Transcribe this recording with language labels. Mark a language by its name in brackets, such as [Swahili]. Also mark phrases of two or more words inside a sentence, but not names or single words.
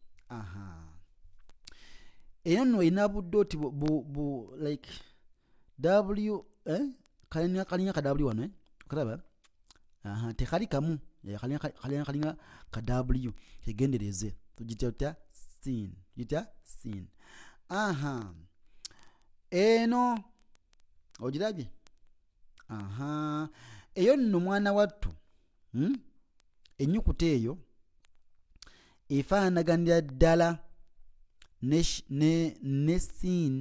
[Ganda] Eyo nno erina budde oti bu like w kalinya ka w wano okalaba tekali kamu kalinya ka w kegendereze. Tugiyita tutya? Sin. Tugiyita sin. Eno ogirabye? Eyo nno mwana wattu ennyukuta eyo efaanaganira ddala ne sin.